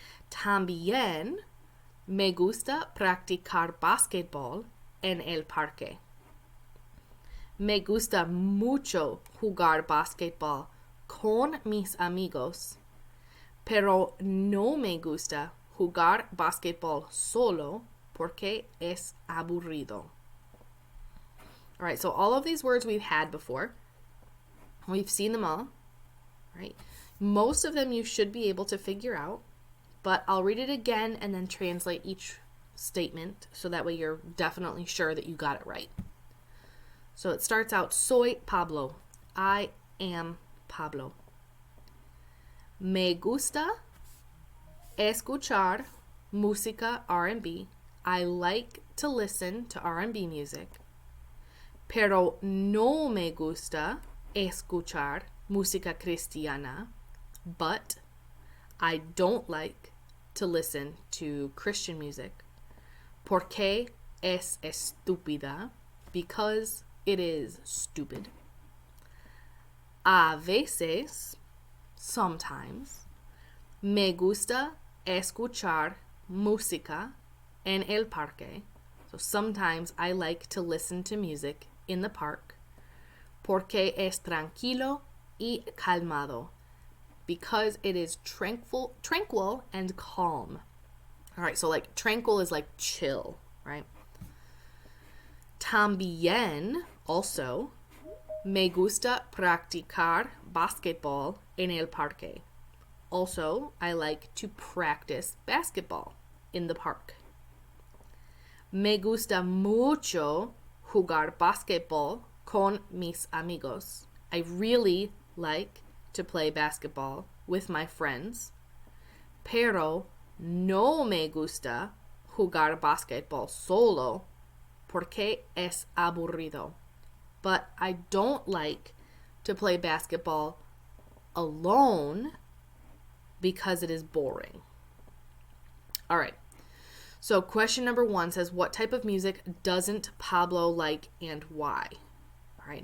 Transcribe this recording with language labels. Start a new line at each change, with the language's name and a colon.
Spanish: También me gusta practicar basquetbol en el parque. Me gusta mucho jugar basquetbol con mis amigos, pero no me gusta jugar basquetbol solo porque es aburrido.
English: All right, so all of these words we've had before. We've seen them all, right? Most of them you should be able to figure out, but I'll read it again and then translate each statement so that way you're definitely sure that you got it right. So it starts out,
Spanish: soy Pablo.
English: I am Pablo.
Spanish: Me gusta escuchar música R&B.
English: I like to listen to R&B music.
Spanish: Pero no me gusta escuchar música cristiana.
English: But I don't like to listen to Christian music.
Spanish: Porque es estúpida.
English: Because it is stupid.
Spanish: A veces,
English: sometimes,
Spanish: me gusta escuchar música en el parque.
English: So sometimes I like to listen to music in the park.
Spanish: Porque es tranquilo y calmado.
English: Because it is tranquil and calm. All right, so like tranquil is like chill, right?
Spanish: También,
English: also,
Spanish: me gusta practicar basquetbol en el parque.
English: Also, I like to practice basketball in the park.
Spanish: Me gusta mucho jugar basquetbol con mis amigos.
English: I really like to play basketball with my friends.
Spanish: Pero no me gusta jugar basquetbol solo porque es aburrido.
English: But I don't like to play basketball alone because it is boring. All right. So question number 1 says, what type of music doesn't Pablo like and why? All right.